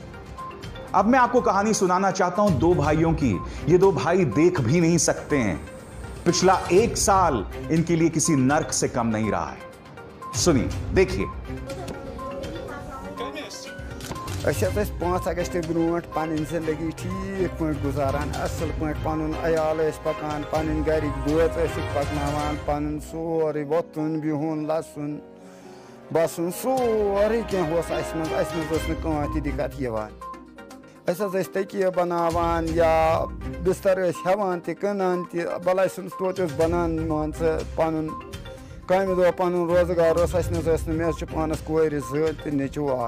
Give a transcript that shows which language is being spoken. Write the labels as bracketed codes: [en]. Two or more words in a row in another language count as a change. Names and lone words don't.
[hi] अब मैं आपको कहानी सुनाना चाहता हूं दो भाइयों की। ये दो भाई देख भी नहीं सकते हैं। पिछला एक साल इनके लिए किसी नर्क से कम नहीं रहा है। सुनिए, देखिए। [ks] 5 अगस्त ब्रोट पन जिंदगी ठीक पे गुजारान, असल पे पन अयाल पकान, पन गरिक बोझ पकनावान, पन सोरे वोतुन बिहुन लसन बसन सोरे कह दिक्कत यवान। तकिया बनावान या बिस्तर हेवान तनान भला तोत बनान मान पन कम दो पन रोजगार मे पानस कोर जो नेचू